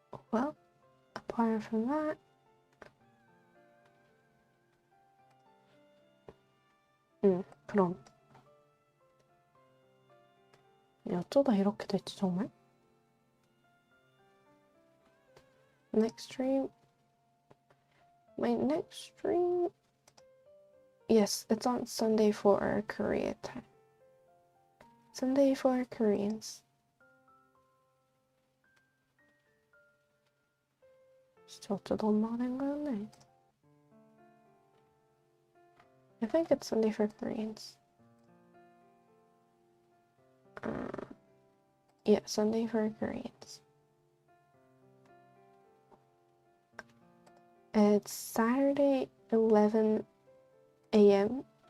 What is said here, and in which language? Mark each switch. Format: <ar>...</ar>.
<en>Well, apart from that,</en> <ko>그럼 어쩌다 이렇게 됐지 정말?</ko> <en>Next stream, my next stream, yes, it's on Sunday for Korea time. Sunday for Koreans.</en> <ko>진짜 어쩌다 엄마가 된 거였네.</ko> <en>I think it's Sunday for Koreans. Yeah, Sunday for Koreans. It's Saturday 11 a.m.</en>